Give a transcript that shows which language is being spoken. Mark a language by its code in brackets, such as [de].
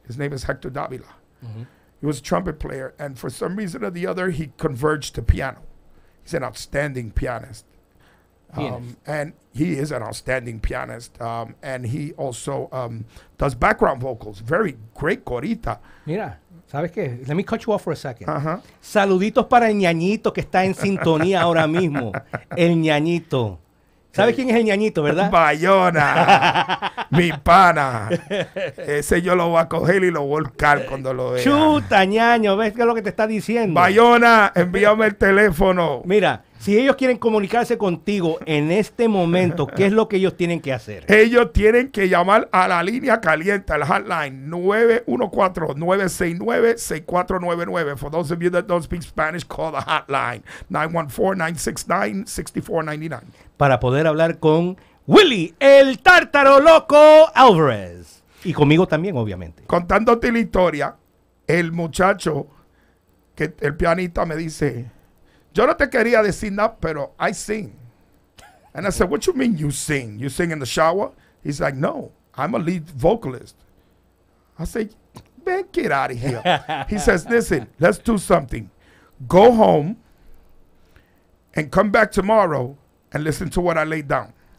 [en] His name is Hector Davila. Mm-hmm. He was a trumpet player. And for some reason or the other, he converged to piano. He's an outstanding pianist. And he is an outstanding pianist. And he also does background vocals. Very great corita. [es] Mira, ¿sabes qué? [en] Let me cut you off for a second. Uh-huh. [es] Saluditos para el ñañito que está en sintonía ahora mismo. El ñañito. ¿Sabes quién es el ñañito, verdad? Bayona, mi pana. Ese yo lo voy a coger y lo voy a volcar cuando lo vea. Chuta, ñaño, ¿ves qué es lo que te está diciendo? Bayona, envíame el teléfono. Mira, si ellos quieren comunicarse contigo en este momento, ¿qué es lo que ellos tienen que hacer? Ellos tienen que llamar a la línea caliente, al hotline 914-969-6499. [en] For those of you that don't speak Spanish, call the hotline 914-969-6499. [es] Para poder hablar con Willie, el tártaro loco Alvarez. Y conmigo también, obviamente. Contándote la historia, el muchacho, que el pianista me dice, yo no te quería decir nada, pero [en] I sing. And I said, what you mean you sing? You sing in the shower? He's like, no, I'm a lead vocalist. I said, man, get out of here. He says, listen, let's do something. Go home and come back tomorrow and listen to what I laid down.